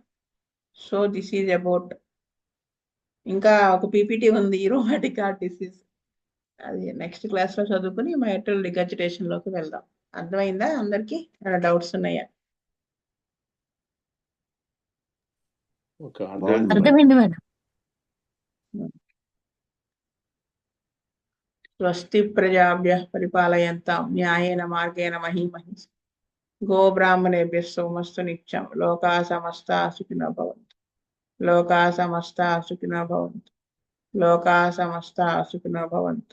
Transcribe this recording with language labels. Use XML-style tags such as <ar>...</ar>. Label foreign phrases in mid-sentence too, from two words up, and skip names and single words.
<en>So this is about.</en> <te>ఇంకా ఒక పీపీటీ ఉంది,</te> <en>rheumatic heart disease.</en> <te>అది</te> <en>next class</en> <te>చదువుకుని</te> <en>mitral regurgitation</en> <te>వెళ్దాం. అర్థమైందా అందరికీ? ఏమైనా డౌట్స్ ఉన్నాయా? అర్థమైంది మేడం.</te> <sa>స్వస్తి ప్రజాభ్యః పరిపాలయంతాం న్యాయేన మార్గేణ మహీమహీ. గోబ్రాహ్మణేభ్యः సోమస్తు నిత్యం. లోకాः సమస్తాः సుఖినో భవంతు. లోకాः సమస్తాः సుఖినో భవంతు. లోకాः సమస్తాः సుఖినో భవంతు.</sa>